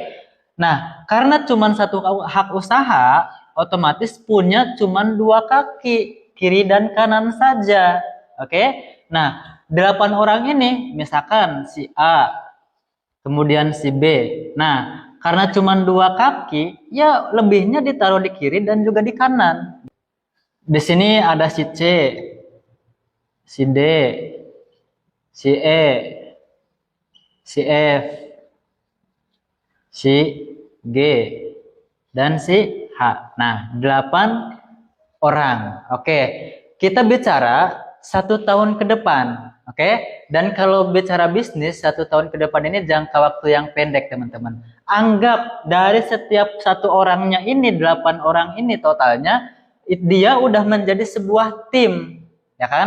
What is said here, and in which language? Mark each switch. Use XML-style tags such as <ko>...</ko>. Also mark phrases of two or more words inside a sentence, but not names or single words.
<id>Nah karena cuman satu hak usaha, otomatis punya cuman 2 kaki, kiri dan kanan saja. Oke. Nah 8 orang ini, misalkan si A, kemudian si B. Nah, karena cuma 2 kaki, ya lebihnya ditaruh di kiri dan juga di kanan. Di sini ada si C, si D, si E, si F, si G, dan si H. Nah, 8 orang. Oke, kita bicara 1 tahun ke depan. Oke, dan kalau bicara bisnis 1 tahun ke depan ini jangka waktu yang pendek teman-teman. Anggap dari setiap 1 orangnya ini 8 orang ini totalnya dia udah menjadi sebuah tim, ya kan?</id>